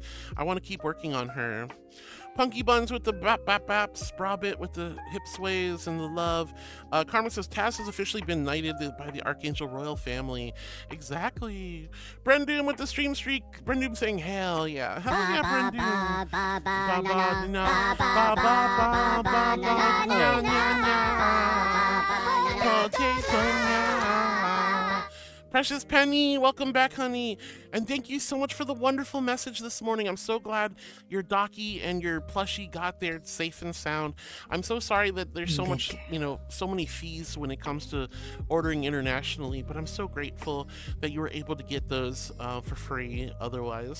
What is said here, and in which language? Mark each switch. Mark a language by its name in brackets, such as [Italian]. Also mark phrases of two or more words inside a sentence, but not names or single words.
[English] I want to keep working on her. Punky Buns with the bap bap baps, Brabit with the hip sways and the love. Carmen says Taz has officially been knighted by the Archangel royal family. Exactly. Brendoom with the stream streak. Brendoom saying hell yeah. Hell yeah, Brendoom. Ba ba na ba ba ba ba na na. Precious Penny, welcome back, honey. And thank you so much for the wonderful message this morning. I'm so glad your Docky and your plushie got there safe and sound. I'm so sorry that there's so much, so many fees when it comes to ordering internationally, but I'm so grateful that you were able to get those for free otherwise.